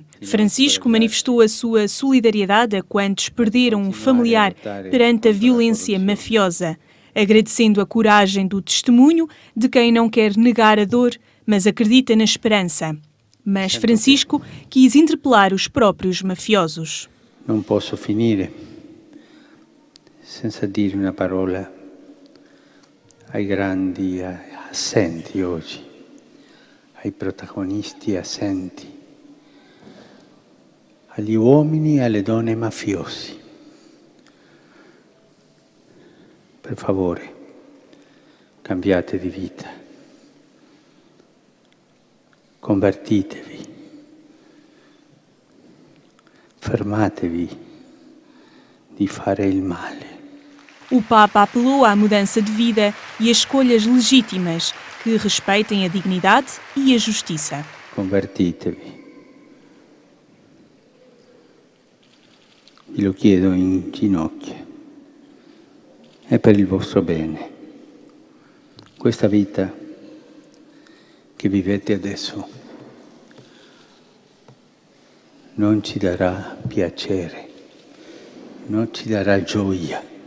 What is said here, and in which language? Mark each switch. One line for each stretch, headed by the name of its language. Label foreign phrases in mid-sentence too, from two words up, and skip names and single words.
Portuguese: Francisco manifestou a sua solidariedade a quantos perderam um familiar perante a violência mafiosa, agradecendo a coragem do testemunho de quem não quer negar a dor, mas acredita na esperança. Mas Francisco quis interpelar os próprios mafiosos. Não posso
Italian: finire senza dire una parola ai grandi assenti oggi, ai protagonisti assenti, agli uomini e alle donne mafiosi. Per favore, cambiate di vita, convertitevi, fermatevi di fare il male.
Portuguese: O Papa apelou à mudança de vida e a escolhas legítimas que respeitem a dignidade e a justiça.
Italian: Convertitevi. Vi lo chiedo in ginocchio. È per il vostro bene. Questa vita che vivete adesso non ci darà piacere, non ci darà gioia,